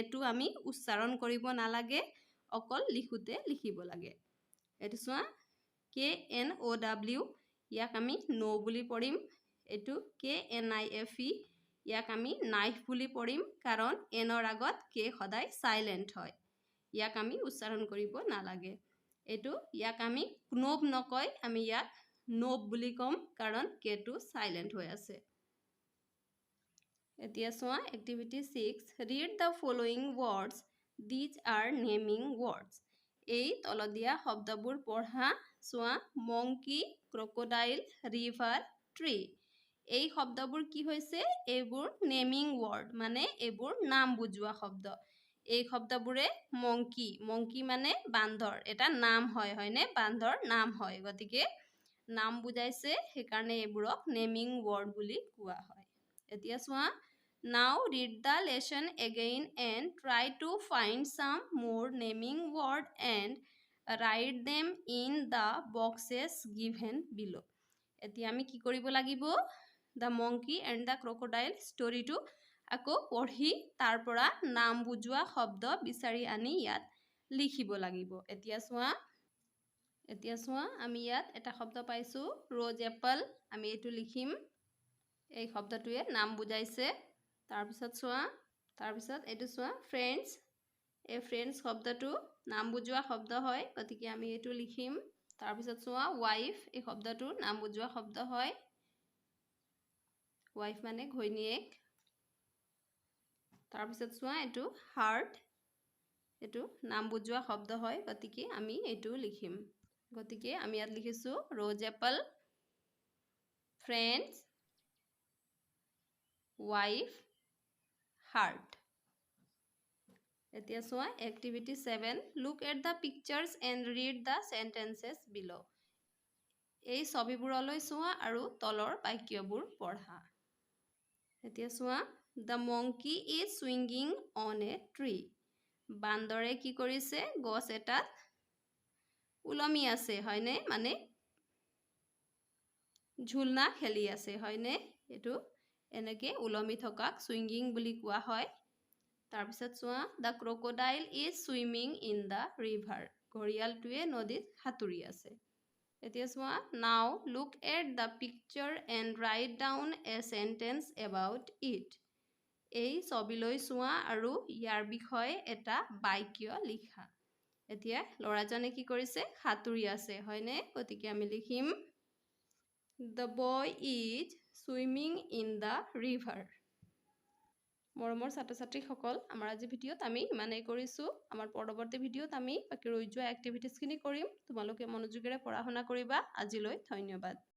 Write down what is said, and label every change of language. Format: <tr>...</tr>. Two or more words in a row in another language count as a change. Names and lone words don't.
<as>টো আমি উচ্চাৰণ কৰিব নালাগে অকল লিখোতে লিখিব লাগে এটো চোৱা KNOW ইয়াক আমি নো বুলি পঢ়িম এটো KNIFE ইয়াক আমি নাইফ বুলি পঢ়িম কাৰণ এনৰ আগত কে সদায় সাইলেন্ট হয় ইয়াক আমি উচ্চাৰণ কৰিব নালাগে এটো ইয়াক আমি knob নকয় আমি ইয়াক knob বুলি কম কাৰণ কে টো সাইলেন্ট হৈ আছে এতিয়া চোৱা এক্টিভিটি 6</as> <en>read the following words these are naming words</en> <as>এই তলদিয়া শব্দবোৰ পঢ়া চোৱা</as> <en>monkey crocodile river tree</en> <as>এই শব্দবোৰ কি হৈছে এইবোৰ</as> <en>naming word</en> <as>মানে এইবোৰ নাম বুজোৱা শব্দ এই শব্দবোৰে মংকি মানে বান্দৰ এটা নাম হয় হয়নে বান্দৰ নাম হয় গতিকে নাম বুজাইছে সেইকাৰণে এইবোৰক</as> <en>naming word</en> <as>বুলি কোৱা হয় এতিয়া চোৱা</as> <en>now read the lesson again and try to find some more naming word and write them in the boxes given below.</en> <as>এতিয়া আমি কি কৰিব লাগিব</as> <en>the monkey and the crocodile story</en> <as>টো আকৌ পঢ়ি তাৰ পৰা নাম বুজোৱা শব্দ বিচাৰি আনি ইয়াত লিখিব লাগিব এতিয়া চোৱা আমি ইয়াত এটা শব্দ পাইছো</as> <en>rose apple</en> <as>আমি এটো লিখিম এই শব্দটোৱে নাম বুজাইছে তাৰপিছত এটো চোৱা friends এই friends শব্দটো নাম বুজোৱা শব্দ হয় গতিকে আমি এটো লিখিম তাৰপিছত চোৱা wife এই শব্দটো নাম বুজোৱা শব্দ হয় wife মানে ঘৈণীয়েক তাৰপিছত চোৱা এটো heart এটো নাম বুজোৱা শব্দ হয় গতিকে আমি এটো লিখিম গতিকে আমি ইয়াত লিখিছো</as> <en>rose apple friends wife heart</en> <as>এতিয়া চোৱা</as> <en>activity 7 look at the pictures and read the sentences below</en> <as>এই ছবিবোৰলৈ চোৱা আৰু তলৰ বাক্যবোৰ পঢ়া এতিয়া চোৱা</as> <en>the monkey is swinging on a tree</en> <as>বান্দৰে কি কৰিছে গছ এটাত উলমি আছে হয়নে মানে ঝুলনা খেলি আছে হয়নে এটো এনেকে উলমি থকাক সুইঙ্গিং বুলি কোৱা হয় তাৰপিছত চোৱা</as> <en>the crocodile is swimming in the river</en> <as>ঘৰিয়ালটোৱে নদীত সাঁতুৰি আছে এতিয়া চোৱা</as> <en>now look at the picture and write down a sentence about it</en> <as>এই ছবিলৈ চোৱা আৰু ইয়াৰ বিষয়ে এটা বাক্য লিখা এতিয়া লৰাজনে কি কৰিছে সাঁতুৰি আছে হয়নে গতিকে আমি লিখিম</as> <en>The boy is swimming in the river.</en> <as>মৰমৰ ছাত্ৰ-ছাত্ৰীসকল আমাৰ আজি ভিডিঅ'ত আমি ইমানেই কৰিছো আমাৰ পৰৱৰ্তী ভিডিঅ'ত আমি বাকি ৰৈ যোৱা এক্টিভিটিজ খিনি কৰিম তোমালোকে মনোযোগেৰে পঢ়া শুনা কৰিবা আজিলৈ ধন্যবাদ</as>